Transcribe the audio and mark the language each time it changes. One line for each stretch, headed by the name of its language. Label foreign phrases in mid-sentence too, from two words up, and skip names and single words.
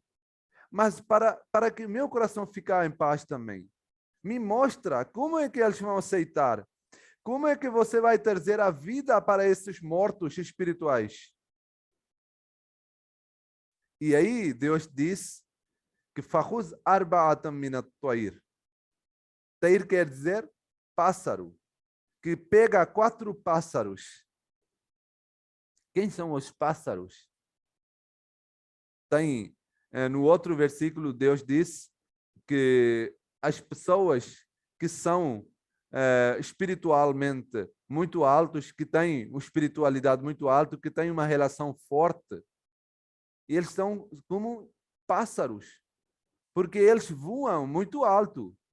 Portuguese: Mas para que meu coração fique em paz também, me mostra como é que eles vão aceitar. Como é que você vai trazer a vida para esses mortos espirituais? E aí Deus diz que
Arabic: فخذ أربعة من الطير.
Portuguese: Tair quer dizer pássaro, que pega 4 pássaros. Quem são os pássaros? Tem, no outro versículo, Deus diz que as pessoas que são espiritualmente muito altos, que têm uma espiritualidade muito alta, que têm uma relação forte, eles são como pássaros, porque eles voam muito alto.